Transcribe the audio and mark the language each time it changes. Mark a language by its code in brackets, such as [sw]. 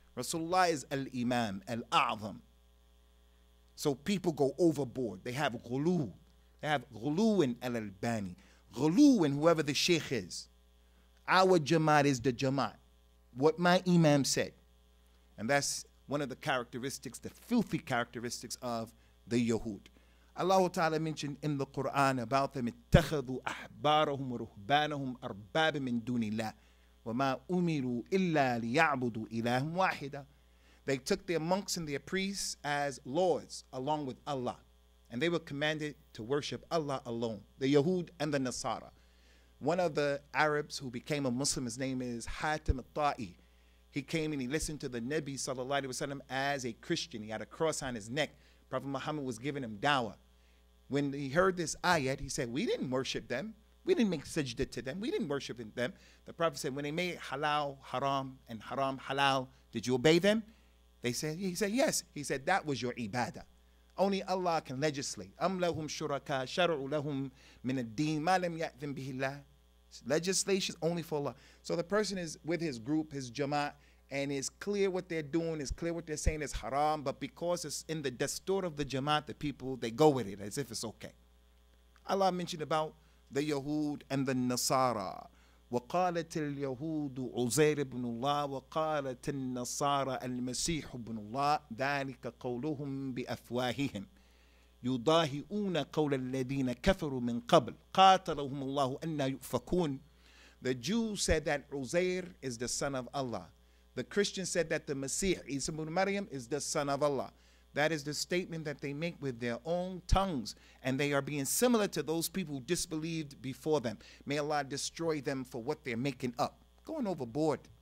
[en] Rasulullah is Al-Imam Al-A'zam. So people go overboard. They have ghulu. They have ghulu in Al-Albani. Ghulu in whoever the Sheikh is. Our Jamaat is the Jamaat. What my Imam said. And that's one of the characteristics, the filthy characteristics of the Yahud. Allah Ta'ala mentioned in the Quran about them, [ar] اتَّخَذُوا أَحْبَارَهُمْ وَرُهْبَانَهُم أَرْبَابًا مِّن دُونِ اللَّهِ وَمَا أُمِرُوا إِلَّا لِيَعْبُدُوا إِلَٰهًا وَاحِدًا. [en] They took their monks and their priests as lords along with Allah. And they were commanded to worship Allah alone, the Yahud and the Nasara. One of the Arabs who became a Muslim, his name is Hatim al-Ta'i. He came and he listened to the Nabi sallallahu alaihi wasallam as a Christian. He had a cross on his neck. Prophet Muhammad was giving him dawah. When he heard this ayat, he said, we didn't worship them. We didn't make sajda to them. We didn't worship them. The Prophet said, when they made halal haram and haram halal, did you obey them? He said, yes. He said, that was your ibadah. Only Allah can legislate. [ar] أَمْ لَهُمْ شُرَكَاء شَرَعُوا لَهُمْ مِنَ الدِّينِ مَا لَمْ يَأْذِنْ بِهِ اللَّهُ. [en] Legislation is only for Allah. So the person is with his group, his Jamaat, and it's clear what they're doing, it's clear what they're saying is haram, but because it's in the dastur of the Jamaat, the people, they go with it as if it's okay. Allah mentioned about the Yahud and the Nasara. [ar] وقالت اليهود عزير بن الله وقالت النصارى المسيح بن الله ذلك قولهم بأفواههم يضاهئون قول الذين كفروا من قبل قاتلهم الله أن يؤفكون. [en] The Jews said that Uzair is the son of Allah. The Christians said that the Masih, Isa ibn Maryam, is the son of Allah. That is the statement that they make with their own tongues, and they are being similar to those people who disbelieved before them. May Allah destroy them for what they're making up. Going overboard.